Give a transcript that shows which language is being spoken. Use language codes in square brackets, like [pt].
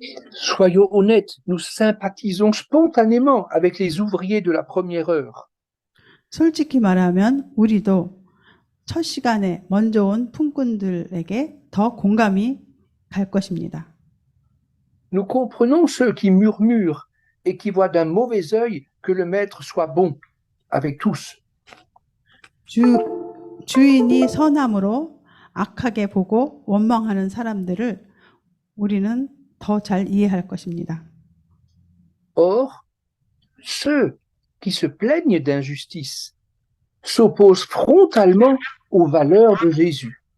[fr] Soyons honnêtes, nous sympathisons spontanément avec les ouvriers de la première heure. [ko] 솔직히 말하면 우리도 첫 시간에 먼저 온 품꾼들에게 더 공감이 갈 것입니다. [fr] Nous comprenons ceux qui murmurent et qui voient d'un mauvais œil que le maître soit bon avec tous. [ko] 주인이 선함으로 악하게 보고 원망하는 사람들을 우리는 더 잘 이해할 것입니다. [fr] Or, ceux qui se plaignent d'injustice s'opposent frontalement aux valeurs de Jésus.